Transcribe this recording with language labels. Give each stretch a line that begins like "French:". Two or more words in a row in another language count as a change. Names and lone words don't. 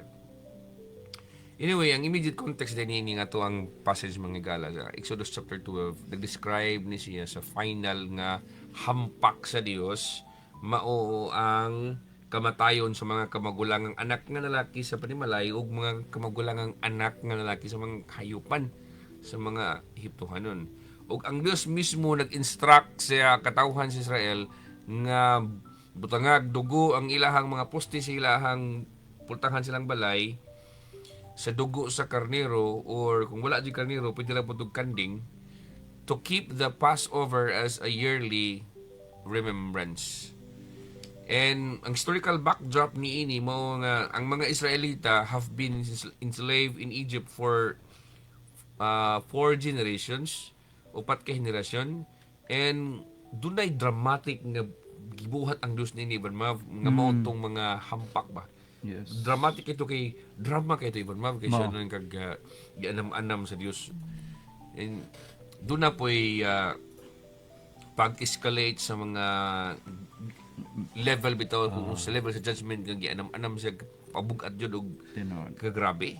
Cebuano: Anyway, ang
English: immediate context
Cebuano: din ini nga to ang passage mga higala sa Exodus chapter 12 nag-describe ni siya sa final nga hampak sa Dios mao ang kamatayon sa mga kamagulangang anak nga lalaki sa panimalay ug mga kamagulangang anak nga lalaki sa mga hayupan sa mga Ehiptohanon. Ug ang Dios mismo nag-instruct sa katawhan sa Israel nga butangag dugo ang ilahang mga poste sa ilahang pultahan silang balay sa dugo sa karnero, or kung wala di karnero pwede lang putog kanding,
English: to keep the Passover as a yearly remembrance.
Cebuano: And ang
English: historical backdrop
Cebuano: ni ini mao nga ang mga Israelita
English: have been enslaved in Egypt for 4 generations,
Cebuano: 4 ka henerasyon, and dunay dramatic nga gibuhat ang Dios ni Ibn Mav nga mao tong mga hampak ba.
English: Yes.
Cebuano: Dramatic ito kay drama kay ito Ibn Mav kay siya Mao. nang kag gianam-anam sa Dios. And doon na po'y pag-escalate sa mga level bitaw kung sa level sa judgment kag gianam-anam siya pabugat jud og Tinod. kagrabe.